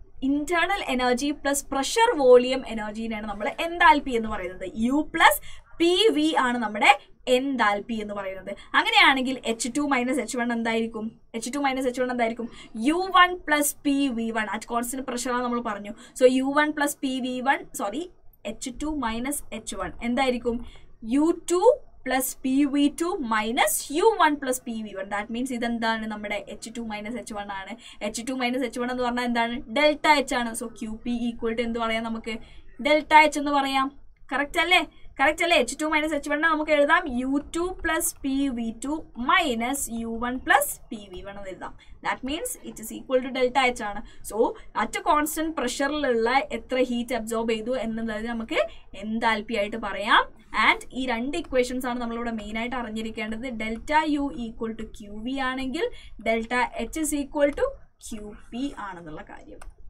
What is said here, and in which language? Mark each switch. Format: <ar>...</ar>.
<en>internal energy plus pressure volume energy-നെയാണ് നമ്മൾ enthalpy</en> <ml>എന്ന് പറയുന്നത്. U plus PV ആണ് നമ്മുടെ enthalpy എന്ന് പറയുന്നത്. അങ്ങനെയാണെങ്കിൽ H2 minus H1 എന്തായിരിക്കും? H2 minus H1 എന്തായിരിക്കും?</ml> <en>U1 plus PV1 at constant pressure ആണ് നമ്മൾ പറഞ്ഞു. So U1 plus PV1, sorry, H2 minus H1</en> <ml>എന്തായിരിക്കും?</ml> <en>U2 plus PV2 minus U1 plus PV1. That means</en> <ml>ഇതെന്താണ്? നമ്മുടെ H2 minus H1 ആണ്. H2 minus H1 എന്ന് പറഞ്ഞാൽ എന്താണ്? ഡെൽറ്റ H ആണ്. സോ QP ഈക്വൽ ടു എന്ത് പറയാം? നമുക്ക് ഡെൽറ്റ H എന്ന് പറയാം. കറക്റ്റ് അല്ലേ? കറക്റ്റ് അല്ലേ?</ml> <en>H2 minus H1 നമുക്ക് എഴുതാം U2 plus PV2 minus U1 plus PV1 എന്ന് എഴുതാം. That means it is equal to delta H ആണ്.</en> <ml>So at constant പ്രഷറിലുള്ള എത്ര ഹീറ്റ് അബ്സോർബ് ചെയ്തു എന്നുള്ളത് നമുക്ക് enthalpy ആയിട്ട് പറയാം. ആൻഡ് ഈ രണ്ട് ഇക്വേഷൻസ് ആണ് നമ്മളിവിടെ മെയിൻ ആയിട്ട് അറിഞ്ഞിരിക്കേണ്ടത്. Delta U equal to Q V ആണെങ്കിൽ delta H is equal to Q P ആണെന്നുള്ള കാര്യം.</ml>